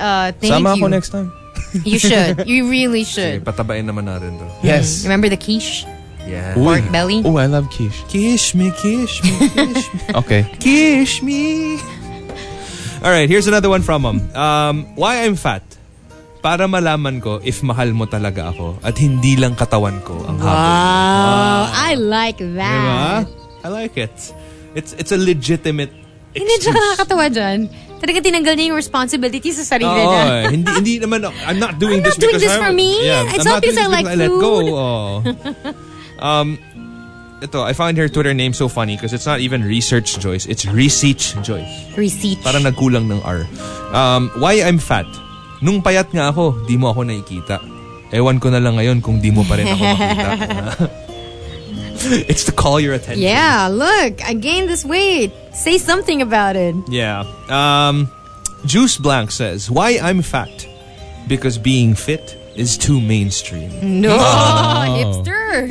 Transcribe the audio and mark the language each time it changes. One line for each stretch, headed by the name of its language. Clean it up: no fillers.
English: Thank
Filipino: sama Sama ako
English: next time. You should. You really should.
Filipino: Sige, patabain naman natin to.
English: Yes. Remember the quiche? Yeah. Pork belly? Oh, I love quiche. Quiche me, quiche me, quiche me. Okay. Quiche me. All right, here's another one from him. Why I'm fat?
Filipino: Para malaman ko if mahal mo talaga ako at hindi lang katawan ko ang
English: habol. Wow. I like that. Diba? I like it. It's a legitimate excuse.
Filipino: Hindi siya nakakatawa dyan. Talaga tinanggal niya yung responsibility sa sarili niya. Hindi naman.
English: I'm not doing this because I'm not doing this for me. Yeah, it's not because I like food. I let go. Ito, I find her Twitter name so funny because it's not even Research Joyce. It's Reseach Joyce. Reseach.
Filipino: Para nagkulang ng R.
English: Why I'm fat?
Filipino: Nung payat nga ako, di mo ako nakikita. Ewan ko na lang ngayon kung di mo pa rin ako makikita.
English: It's to call your attention. Yeah, look, I gained this weight. Say something about it. Yeah. Juice Blank says, why I'm fat? Because being fit is too mainstream. No! Oh. Hipster!